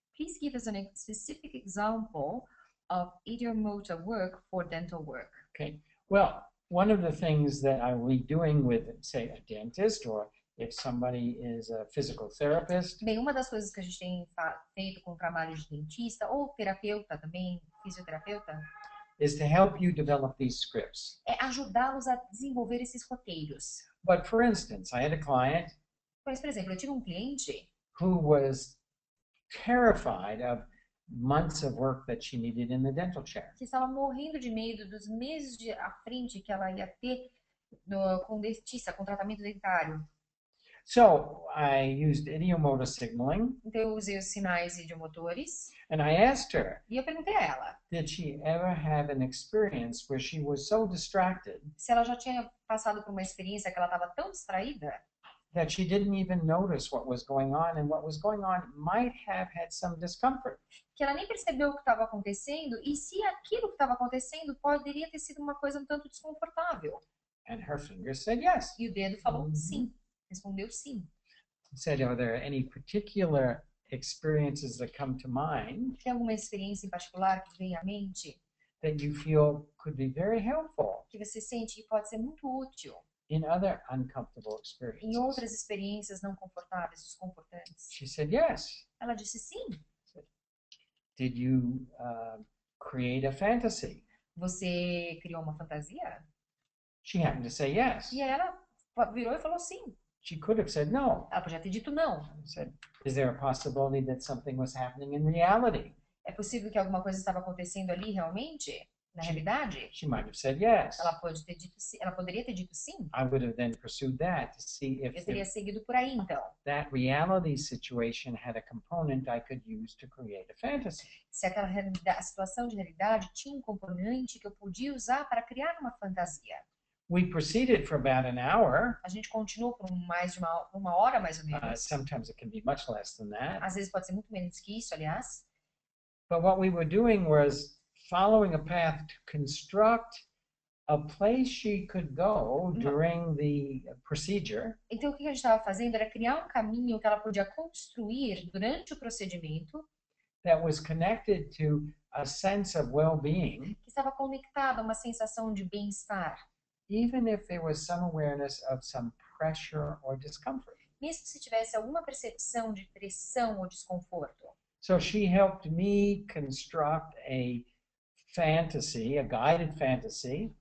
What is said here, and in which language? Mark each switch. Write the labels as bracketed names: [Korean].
[English] please give us a specific example of ideomotor work for dental work. Okay. Well, one of the things that I will be doing with, say, a dentist, or if somebody is a physical therapist, [Portuguese] Bem, uma das coisas que a gente tem feito com o trabalho de dentista ou terapeuta também, fisioterapeuta, [English] is to help you develop these scripts. [Portuguese] é ajudá-los a desenvolver esses roteiros. [English] But for instance, I had a client [Portuguese] Mas, por exemplo, eu tive um cliente [English] who was terrified of months of work that she needed in the dental chair. [Portuguese] que estava morrendo de medo dos meses à frente que ela ia ter com dentista, com tratamento dentário. [English] So I used idiomotor signaling, [Portuguese] Então eu usei os sinais idiomotores [English] and I asked her, [Portuguese] e eu perguntei a ela [English] did she ever have an experience where she was so distracted [Portuguese] se ela já tinha passado por uma experiência que ela estava tão distraída [English] that she didn't even notice what was going on, and what was going on might have had some discomfort. [Portuguese] que ela nem percebeu o que estava acontecendo e se aquilo que estava acontecendo poderia ter sido uma coisa um tanto desconfortável. [English] And her finger said yes. [Portuguese] E o dedo falou sim, respondeu sim. [English] Said, are there any particular experiences that come to mind [Portuguese] Tem alguma experiência em particular que vem à mente [English] that you feel could be very helpful [Portuguese] que você sente que pode ser muito útil [English] in other uncomfortable [Portuguese] em [English] experiences? [Portuguese] outras experiências não confortáveis, desconfortantes? [English] She said yes. [Portuguese] Ela disse sim. [English] Did you create a fantasy? [Portuguese] Você criou uma fantasia? [English] She happened to say yes. [Portuguese] E ela virou e falou sim. [English] She could have said no. [Portuguese] Ela podia ter dito não. [English] Said, is there a possibility that something was happening in reality? [Portuguese] É possível que alguma coisa estava acontecendo ali realmente? Na realidade? [English] She might have said yes. [Portuguese] Ela pode ter dito sim. Ela poderia ter dito sim. [English] I would have then pursued that to see [Portuguese] Eu [English] if [Portuguese] teria seguido por aí então. [English] that reality situation had a component I could use to create a fantasy. [Portuguese] Se aquela a situação de realidade tinha um componente que eu podia usar para criar uma fantasia. [English] We proceeded for about an hour. [Portuguese] A gente continuou por mais de uma hora mais ou menos. [English] Sometimes it can be much less than that. [Portuguese] Às vezes pode ser muito menos que isso, aliás. [English] But what we were doing was following a path to construct a place she could go during the procedure. [Portuguese] Então o que a gente estava fazendo era criar um caminho que ela podia construir durante o procedimento [English] That was connected to a sense of well-being, [Portuguese] que estava conectado a uma sensação de bem-estar, [English] even if there was some awareness of some pressure or discomfort. [Portuguese] mesmo se tivesse alguma percepção de pressão ou desconforto. [English] So she helped me construct a fantasy, a guided fantasy,